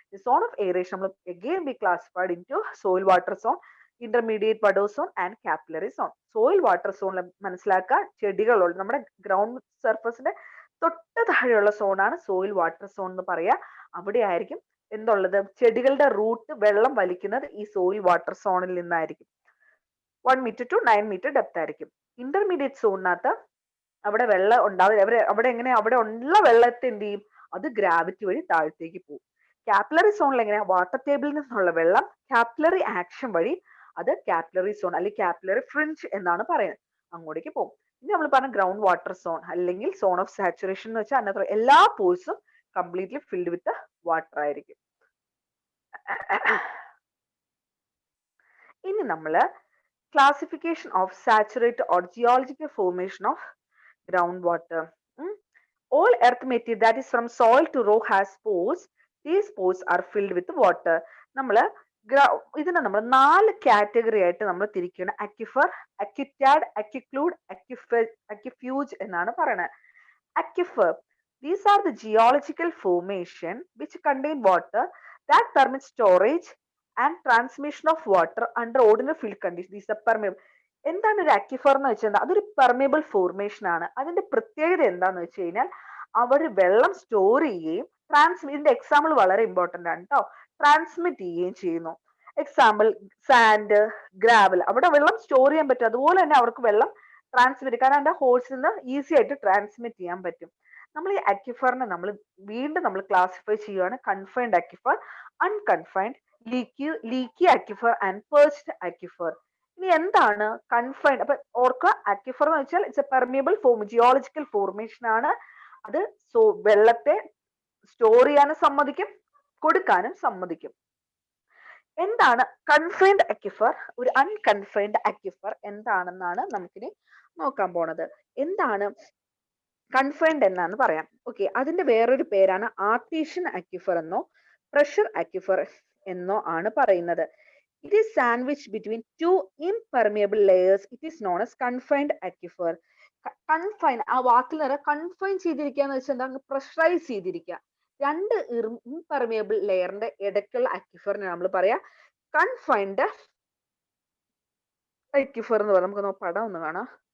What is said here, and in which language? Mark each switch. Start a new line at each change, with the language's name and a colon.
Malayalam: Zone of aeration നമ്മൾ
English: again be classified into soil water zone, intermediate vadose zone and capillary zone.
Malayalam: Soil water സോണിൽ മനസ്സിലാക്കുക ചെടികളുള്ള നമ്മുടെ ground സർഫസിന്റെ തൊട്ട് താഴെയുള്ള സോണാണ് സോയിൽ വാട്ടർ സോൺ എന്ന് പറയാ. അവിടെ ആയിരിക്കും എന്തുള്ളത്? ചെടികളുടെ റൂട്ട് വെള്ളം വലിക്കുന്നത് ഈ സോയിൽ വാട്ടർ സോണിൽ നിന്നായിരിക്കും.
English: 1 meter to 9 meter
Malayalam: ഡെപ്ത് ആയിരിക്കും. ഇന്റർമീഡിയറ്റ് സോണിനകത്ത് അവിടെ വെള്ളം ഉണ്ടാവില്ല. അവിടെ ഉള്ള വെള്ളത്തെ എന്ത് ചെയ്യും? അത് ഗ്രാവിറ്റി വഴി താഴത്തേക്ക് പോകും. കാപ്പിലറി സോണിൽ എങ്ങനെയാ? വാട്ടർ ടേബിളിൽ നിന്നുള്ള വെള്ളം കാപ്പിലറി ആക്ഷൻ വഴി അത് കാപ്പിലറി സോൺ അല്ലെങ്കിൽ കാപ്പിലറി ഫ്രിഞ്ച് എന്നാണ് പറയുന്നത്, അങ്ങോട്ടേക്ക് പോകും. ഇനി നമ്മൾ പറഞ്ഞ ഗ്രൗണ്ട് വാട്ടർ സോൺ അല്ലെങ്കിൽ സോൺ ഓഫ് സാച്ചുറേഷൻ എന്ന് വെച്ചാൽ അതിനകത്ത് എല്ലാ പോഴ്സും
English: completely filled with water
Malayalam: ആയിരിക്കും. ഇനി നമ്മള്
English: Classification of saturated or geological formation of ground water. All earth material that is from soil to rock has pores. These pores are filled with water.
Malayalam: ഇതിനെ നമ്മൾ 4 category ആയിട്ട് നമ്മൾ തിരിക്കുകയാണ്. അക്വിഫർ, അക്വിറ്റാഡ്, അക്വിക്ലൂഡ്, അക്വിഫ്യൂജ് എന്നാണ് പറയുന്നത്.
English: Aquifer, these are the geological formation which contain water that permit storage and transmission of water under ordinary field conditions. These are permeable.
Malayalam: എന്താണ് ഒരു അക്വിഫർ എന്ന് വെച്ചാൽ? അതൊരു പെർമിയബിൾ ഫോർമേഷൻ ആണ്. അതിന്റെ പ്രത്യേകത എന്താന്ന് വെച്ച് കഴിഞ്ഞാൽ അവർ വെള്ളം സ്റ്റോർ ചെയ്യുകയും ഇതിന്റെ എക്സാമ്പിൾ വളരെ ഇമ്പോർട്ടന്റ് ആണ് കേട്ടോ, ട്രാൻസ്മിറ്റ് ചെയ്യുകയും ചെയ്യുന്നു. എക്സാമ്പിൾ സാൻഡ്, ഗ്രാവൽ, അവിടെ വെള്ളം സ്റ്റോർ ചെയ്യാൻ പറ്റും. അതുപോലെ തന്നെ അവർക്ക് വെള്ളം ട്രാൻസ്മിറ്റ്, കാരണം അതിന്റെ ഹോൾസിൽ നിന്ന് ഈസി ആയിട്ട് ട്രാൻസ്മിറ്റ് ചെയ്യാൻ പറ്റും. നമ്മൾ ഈ അക്വിഫറിനെ വീണ്ടും നമ്മൾ ക്ലാസിഫൈ ചെയ്യുകയാണ്: കൺഫൈൻഡ് അക്വിഫർ, അൺകൺഫൈൻഡ്, ലീക്കി അക്വിഫർ ആൻഡ് പേർച്ച്ഡ് അക്വിഫർ. ഇനി എന്താണ് കൺഫൈൻഡ്? അപ്പൊ ഓർക്കുക, അക്വിഫർ എന്ന് വെച്ചാൽ
English: it's a permeable form,
Malayalam: geological formation ആണ്. അത് വെള്ളത്തെ സ്റ്റോർ ചെയ്യാനും സമ്മതിക്കും, കൊടുക്കാനും സമ്മതിക്കും. എന്താണ് കൺഫൈൻഡ് അക്വിഫർ, ഒരു അൺകൺഫൈൻഡ് അക്വിഫർ എന്താണെന്നാണ് നമുക്കിനി നോക്കാൻ പോണത്. എന്താണ് കൺഫൈൻഡ് എന്നാന്ന് പറയാം. ഓക്കെ, അതിന്റെ വേറൊരു പേരാണ് ആർട്ടീഷ്യൻ അക്വിഫർ എന്നോ പ്രഷർ അക്വിഫർ എന്നോ ആണ് പറയുന്നത്.
English: It is sandwiched between two impermeable layers. It is known as confined aquifer.
Malayalam: Confine, ആ വാക്കിൽ നിന്ന് കൺഫൈൻ ചെയ്തിരിക്കുക എന്ന് വെച്ചാൽ എന്താ? പ്രഷറൈസ് ചെയ്തിരിക്കുക. രണ്ട് ഇംപെർമിയബിൾ ലെയറിന്റെ ഇടയ്ക്കുള്ള അക്വിഫറിനെ നമ്മൾ പറയാ കൺഫൈൻഡ് അക്വിഫർ എന്ന് പറയാം. നമുക്ക് പടം ഒന്ന് കാണാം.